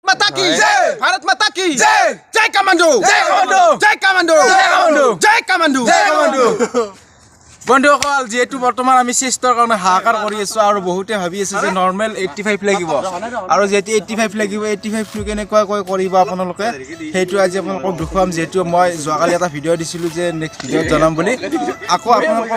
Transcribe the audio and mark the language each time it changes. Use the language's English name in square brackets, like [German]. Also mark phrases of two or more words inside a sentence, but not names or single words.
[Hindi] माता की जय भारत माता की जय जय कमांडो जय कमांडो जय कमांडो जय कमांडो जय कमांडो जय कमांडो [Assamese] বন্ধুসকল যেহেতু বৰ্তমান আমি চেষ্টাৰ কাৰণে হাহাকাৰ কৰি আছো আৰু বহুতে ভাবি আছে যে নৰ্মেল 85 লাগিব আৰু যেহেতু 85 লাগিব 85 টো কেনেকৈ কৰিব আপোনালোকে সেইটো আজি আপোনালোকক দেখুৱাম যেহেতু মই যোৱাকালি এটা ভিডিঅ' দিছিলো যে [English] next video' [Assamese] ত জনাম বুলি আকৌ আপোনালোকক